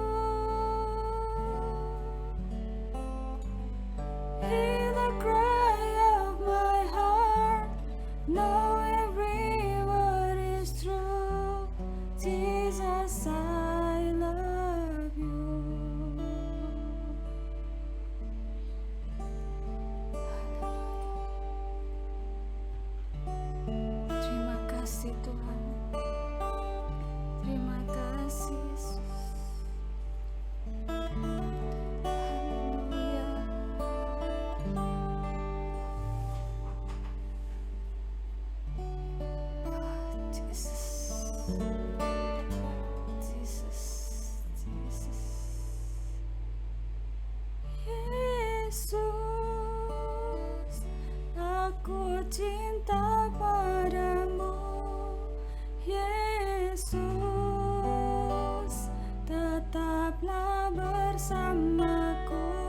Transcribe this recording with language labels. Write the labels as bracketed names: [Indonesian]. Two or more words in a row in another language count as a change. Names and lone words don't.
[English] Hear the cry of my heart. Know every word is true. Jesus, I love you. [Indonesian] Terima kasih Tuhan. Terima kasih Yesus. Haleluya. Jesus. Jesus. Jesus. Yesus, aku cinta padamu. Yesus, tetaplah bersamaku.